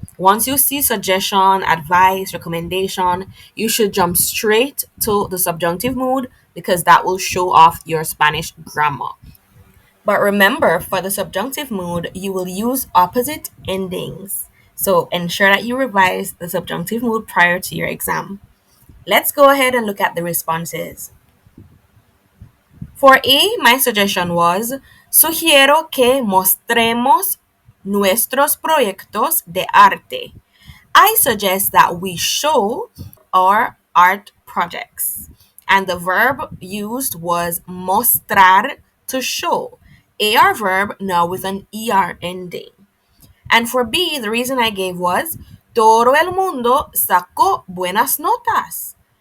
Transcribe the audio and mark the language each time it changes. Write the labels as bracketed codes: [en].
[en] Once you see suggestion, advice, recommendation, you should jump straight to the subjunctive mood because that will show off your Spanish grammar. But remember, for the subjunctive mood, you will use opposite endings. So ensure that you revise the subjunctive mood prior to your exam. Let's go ahead and look at the responses. For A, my suggestion was, [es] sugiero que mostremos nuestros proyectos de arte. [en] I suggest that we show our art projects. And the verb used was mostrar, to show. AR verb, now with an ER ending. And for B, the reason I gave was, [es] todo el mundo sacó buenas notas.